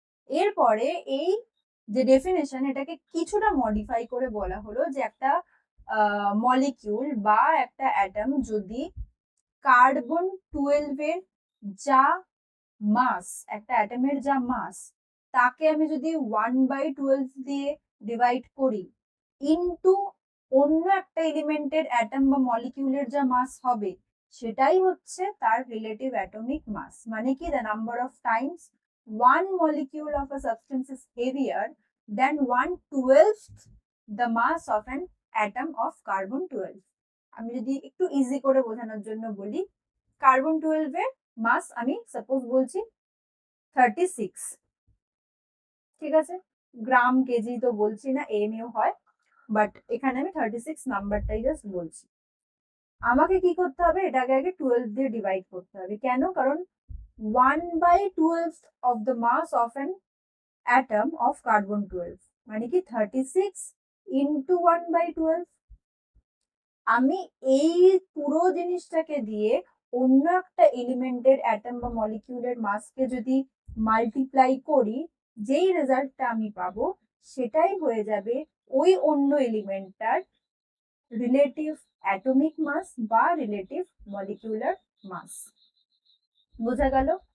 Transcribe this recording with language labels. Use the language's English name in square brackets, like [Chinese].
[Bangla] এরপরে এই যে ডেফিনেশন এটাকে কিছুটা মডিফাই করে বলা হলো যে একটা মলিকিউল বা একটা অ্যাটম যদি কার্বন 12 এর যা মাস, একটা অ্যাটমের যা মাস, তাকে আমি যদি 1/12 দিয়ে ডিভাইড করি ইনটু অন্য একটা এলিমেন্টের অ্যাটম বা মলিকিউলের যা মাস হবে সেটাই হচ্ছে তার রিলেটিভ অ্যাটমিক মাস। মানে কি, [English] The number of times one molecule of a substance is heavier than 1/12 the mass of an atom of carbon 12। [Bangla] আমি যদি একটু ইজি করে বোঝানোর জন্য বলি, কার্বন 12 এর মাস আমি সাপোজ বলছি 36, ঠিক আছে, গ্রাম কেজি তো বলছি না, এমইউ হয়, বাট এখানে আমি 36 নাম্বারটাই জাস্ট বলছি। আমাকে কি করতে হবে, এটাকে আগে 12 দিয়ে ডিভাইড করতে হবে। কেন? কারণ [English] 1/12 of the mass of an atom of carbon 12 [Bangla] মানে কি [English] 36 into 1/12। [Bangla] আমি এই পুরো জিনিসটাকে দিয়ে অন্য একটা এলিমেন্টের অ্যাটম বা মলিকিউলের মাসকে যদি মাল্টিপ্লাই করি, যেই রেজাল্টটা আমি পাবো সেটাই হয়ে যাবে ওই অন্য এলিমেন্টটার রিলেটিভ অ্যাটমিক মাস বা রিলেটিভ মলিকিউলার মাস। বোঝা গেল?